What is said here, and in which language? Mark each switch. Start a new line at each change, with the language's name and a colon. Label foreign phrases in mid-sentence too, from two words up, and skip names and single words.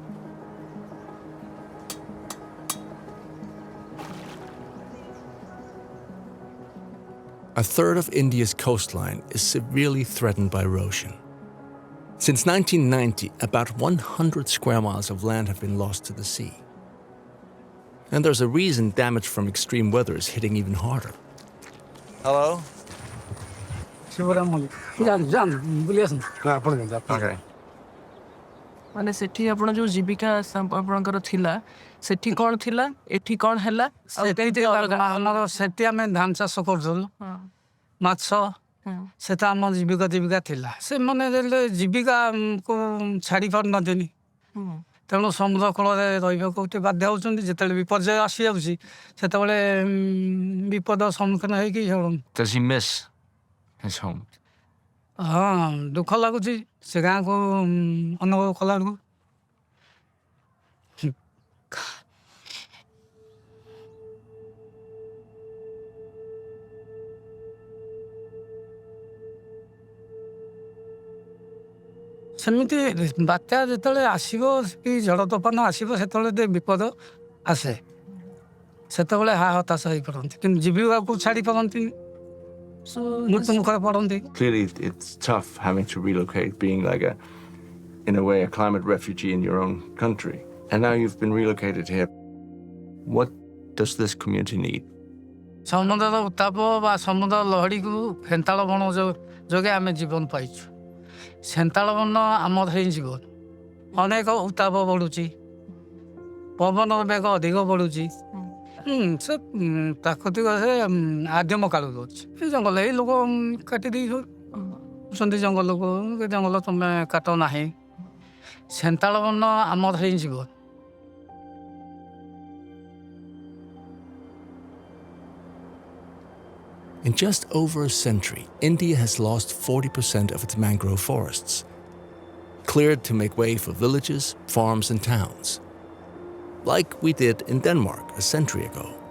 English: A third of India's coastline is severely threatened by erosion. Since 1990, about 100 square miles of land have been lost to the sea. And there's a reason damage from extreme weather is hitting even harder. Hello? Okay.
Odia: ମାନେ ସେଠି ଆପଣ ଯୋଉ ଜୀବିକା ଆପଣଙ୍କର ଥିଲା ସେଠି କ'ଣ ଥିଲା ଏଠି କ'ଣ ହେଲା ଆମର ସେଠି ଆମେ ଧାନ ଚାଷ କରୁଥିଲୁ ମାଛ ସେଟା ଆମ ଜୀବିକା ଥିଲା ସେମାନେ ଜୀବିକାକୁ ଛାଡ଼ି ପାରୁନାହାନ୍ତି ତେଣୁ ସମୁଦ୍ର କୂଳରେ ରହିବାକୁ ବାଧ୍ୟ ହେଉଛନ୍ତି ଯେତେବେଳେ ବିପର୍ଯ୍ୟୟ ଆସିଯାଉଛି ସେତେବେଳେ ବିପଦ ସମ୍ମୁଖୀନ ହେଇକି
English: Does he miss his home?
Odia: ହଁ ଦୁଃଖ ଲାଗୁଛି ସେ ଗାଁକୁ ଅନୁଭବ କଲା ବେଳକୁ ସେମିତି ବାତ୍ୟା ଯେତେବେଳେ ଆସିବ କି ଝଡ଼ ତୋଫାନ ଆସିବ ସେତେବେଳେ ବିପଦ ଆସେ ସେତେବେଳେ ହତାଶ ହେଇପଡ଼ନ୍ତି କିନ୍ତୁ ଜୀବିକାକୁ ଛାଡ଼ି ପାରନ୍ତି ମୃତ୍ୟୁମୁଖରେ ପଡ଼ନ୍ତି.
English: Clearly, it's tough having to relocate, being like in a way, a climate refugee in your own country. And now you've been relocated here. What does this community need?
Odia: ସମୁଦ୍ରର ଉତ୍ତାପ ବା ସମୁଦ୍ର ଲହଡ଼ିକୁ ହେନ୍ତାଳ ବଣ ଯୋଗେ ଆମେ ଜୀବନ ପାଇଛୁ. ସେନ୍ତାଳ ବନ ଆମର ହିଁ ଜୀବନ. ଅନେକ ଉତ୍ତାପ ବଢ଼ୁଛି, ପବନର ବେଗ ଅଧିକ ବଢ଼ୁଛି. ସେ ପ୍ରାକୃତିକ ଆଦିମ କାଳରୁ ଅଛି. ଏ ଜଙ୍ଗଲ ଏଇ ଲୋକ କାଟି ଦେଇଛନ୍ତି ଜଙ୍ଗଲକୁ, ଜଙ୍ଗଲ ତମେ କାଟ ନାହିଁ. ସେନ୍ତାଳ ବନ ଆମର ହିଁ ଜୀବନ.
English: In just over a century, India has lost 40% of its mangrove forests. cleared to make way for villages, farms, and towns, like we did in Denmark a century ago.